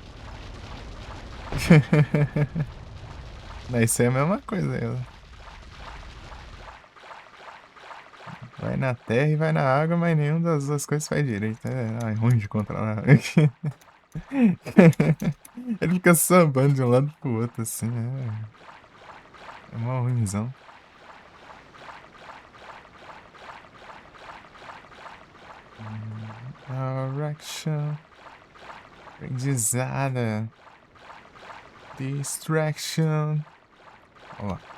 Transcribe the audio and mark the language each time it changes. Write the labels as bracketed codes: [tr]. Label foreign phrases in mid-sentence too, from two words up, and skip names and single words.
[pt] Não, isso é a mesma coisa. Vai na terra e vai na água, mas nenhuma das duas coisas faz direito. É ruim de controlar. Ele fica sambando de um lado pro outro, assim. É mó ruimzão. Direction. Aprendizada. Distraction. Ó.